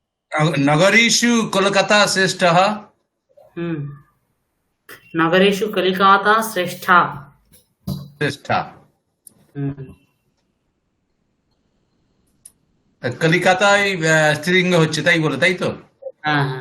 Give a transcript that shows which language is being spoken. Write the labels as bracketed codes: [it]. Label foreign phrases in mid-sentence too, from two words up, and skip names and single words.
[sa] नगरीषु कोलकाता श्रेष्ठः नगरेषु कलिकाता श्रेष्ठा। श्रेष्ठा हम्म, [bn] কলিকাতায় স্ত্রীলিঙ্গ হচ্ছে তাই বলে, তাই তো? হ্যাঁ হ্যাঁ।